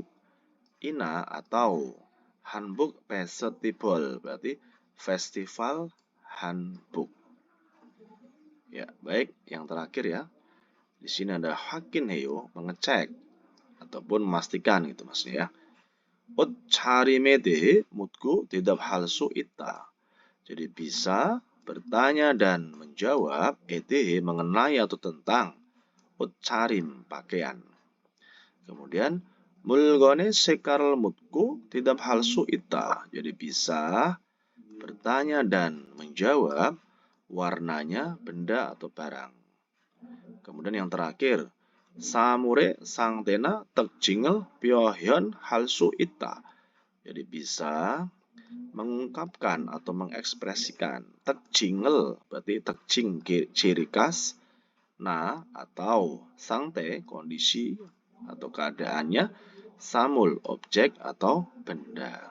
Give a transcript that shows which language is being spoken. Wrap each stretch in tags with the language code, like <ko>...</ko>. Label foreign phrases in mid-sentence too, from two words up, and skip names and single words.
<id>Ina atau hanbok festival berarti festival hanbok. Ya, baik, yang terakhir ya. Di sini ada</id> <ko>확인 해요</ko> <id>mengecek. ataupun memastikan gitu maksudnya ya.</id> <ko>옷차림에 대해 묻고 대답할 수 있다.</ko> <id>Jadi bisa bertanya dan menjawab mengenai atau tentang 옷차림 pakaian.</id> <ko>Kemudian 물건의 색깔을 묻고 대답할 수 있다.</ko> <id>Jadi bisa bertanya dan menjawab warnanya benda atau barang. Kemudian yang terakhir,</id> <ko>사물의 상태나 특징을 표현할 수 있다.</ko> <id>Jadi bisa mengungkapkan atau mengekspresikan 특징을 berarti 특징 ciri khas, nah atau 상태 kondisi atau keadaannya, samul objek atau benda.</id>